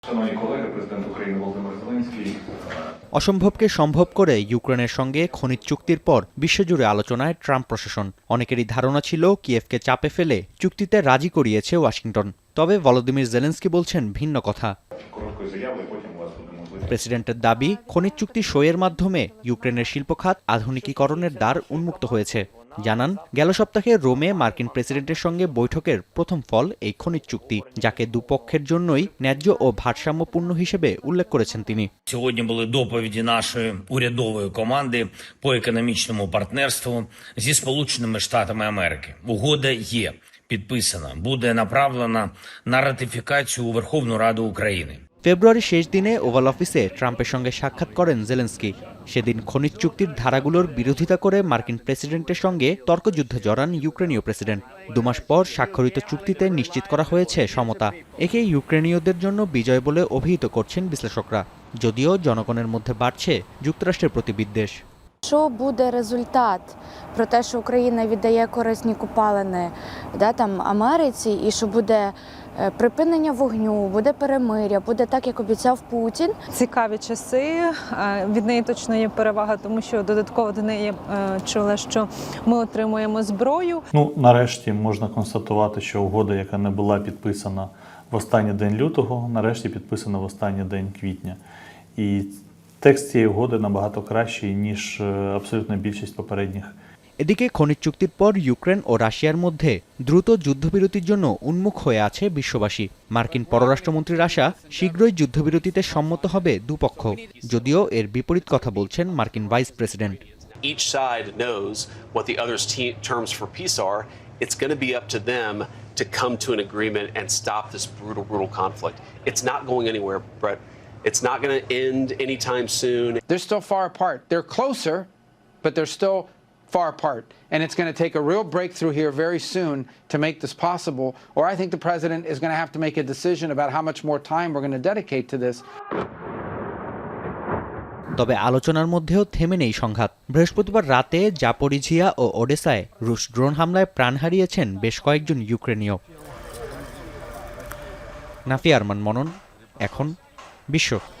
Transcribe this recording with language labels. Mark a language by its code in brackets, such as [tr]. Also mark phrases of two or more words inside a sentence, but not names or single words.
[uk] Шановні колеги, президент України Володимир Зеленський [bn] অসম্ভবকে সম্ভব করে ইউক্রেনের সঙ্গে খনিজ চুক্তির পর বিশ্বজুড়ে আলোচনায় ট্রাম্প প্রশাসন। অনেকেরই ধারণা ছিল কিয়েভকে চাপে ফেলে চুক্তিতে রাজি করিয়েছে ওয়াশিংটন। তবে ভলোদিমির জেলেনস্কি বলছেন ভিন্ন কথা। [uk] короткою заявою, потім у вас буде можливість. [bn] প্রেসিডেন্টের দাবি, খনিজ চুক্তি সইয়ের মাধ্যমে ইউক্রেনের শিল্পখাত আধুনিকীকরণের দ্বার উন্মুক্ত হয়েছে। জানান, গেল সপ্তাহে রোমে মার্কিন প্রেসিডেন্টের সঙ্গে বৈঠকের প্রথম ফল এই খনিজ চুক্তি, যাকে দুপক্ষের জন্যই ন্যায্য ও ভারসাম্যপূর্ণ হিসেবে উল্লেখ করেছেন তিনি। [uk] Сьогодні були доповіді нашої урядової команди по економічному партнерству зі Сполученими Штатами Америки. Угода є підписана, буде направлена на ратифікацію у Верховну Раду України. [bn] ফেব্রুয়ারির শেষ দিনে ওভাল অফিসে ট্রাম্পের সঙ্গে সাক্ষাৎ করেন জেলেনস্কি। সেদিন খনিজ চুক্তির ধারাগুলোর বিরোধিতা করে মার্কিন প্রেসিডেন্টের সঙ্গে তর্কযুদ্ধে জড়ান ইউক্রেনীয় প্রেসিডেন্ট। 2 মাস পর স্বাক্ষরিত চুক্তিতে নিশ্চিত করা হয়েছে সমতা। একে ইউক্রেনীয়দের জন্য বিজয় বলে অভিহিত করছেন বিশ্লেষকরা, যদিও জনগণের মধ্যে বাড়ছে যুক্তরাষ্ট্রের প্রতি বিদ্বেষ। [uk] Що буде результат про те, що Україна віддає корисні копалини Америці, і що буде припинення вогню, буде перемир'я, буде так, як обіцяв Путін. Цікаві часи, від неї точно є перевага, тому що додатково до неї чула, що ми отримуємо зброю. Нарешті можна констатувати, що угода, яка не була підписана в останній день лютого, нарешті підписана в останній день квітня. І текст цієї угоди набагато кращий, ніж абсолютна більшість попередніх. [bn] এদিকে খনিজ চুক্তির পর ইউক্রেন ও রাশিয়ার মধ্যে দ্রুত যুদ্ধবিরতির জন্য উন্মুখ হয়ে আছে বিশ্ববাসী। মার্কিন পররাষ্ট্রমন্ত্রীর আশা, শীঘ্রই যুদ্ধবিরতিতে সম্মত হবে দুপক্ষ, যদিও এর বিপরীত কথা বলছেন মার্কিন ভাইস প্রেসিডেন্ট। [en] Each side knows what the other's terms for peace are. It's going to be up to them to come to an agreement and stop this brutal conflict. It's not going anywhere, Brett. It's not going to end anytime soon. They're still far apart. They're closer, but they're still far apart. And it's going to take a real breakthrough here very soon to make this possible. Or I think the president is going to have to make a decision about how much more time we're going to dedicate to this. [bn] তবে আলোচনার মধ্যেও থেমে নেই সংঘাত। বৃহস্পতিবার রাতে জাপোরিঝিয়া ও ওডেসায় রুশ ড্রোন হামলায় প্রাণ হারিয়েছেন বেশ কয়েকজন ইউক্রেনীয়। নাফি আরমান মনন, এখন বিশ্ব।